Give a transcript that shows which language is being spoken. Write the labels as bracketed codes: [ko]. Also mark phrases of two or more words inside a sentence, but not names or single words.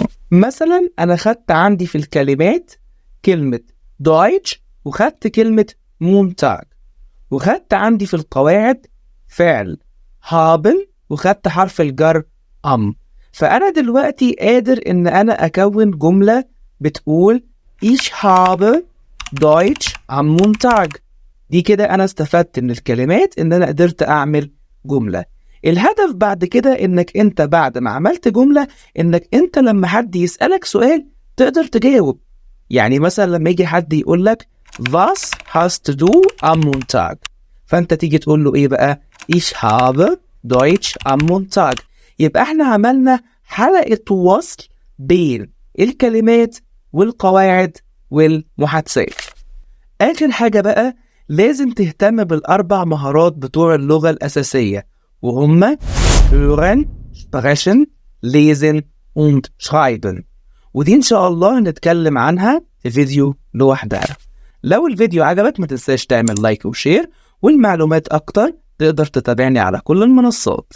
[ar] مثلا أنا خدت عندي في الكلمات كلمة دويتش، وخدت كلمة مونتاج، وخدت عندي في القواعد فعل هابن، وخدت حرف الجر فأنا دلوقتي قادر إن أنا أكون جملة بتقول [de] Ich habe Deutsch am Montag. [ar] دي كده أنا استفدت من الكلمات إن أنا قدرت أعمل جملة. الهدف بعد كده انك انت بعد ما عملت جملة انك انت لما حد يسألك سؤال تقدر تجاوب. يعني مثلا لما يجي حد يقول لك [de] Was hast du am Montag؟ [ar] فانت تيجي تقول له ايه بقى؟ [de] Ich habe Deutsch am Montag. [ar] يبقى احنا عملنا حلقة وصل بين الكلمات والقواعد والمحادثات. اخر حاجة بقى لازم تهتم بال4 مهارات بتوع اللغة الأساسية، وهم [de] hören, sprechen, lesen und schreiben. [ar] ودي إن شاء الله هنتكلم عنها في فيديو لوحدها. لو الفيديو عجبك ما تنساش تعمل لايك وشير، والمعلومات أكتر تقدر تتابعني على كل المنصات.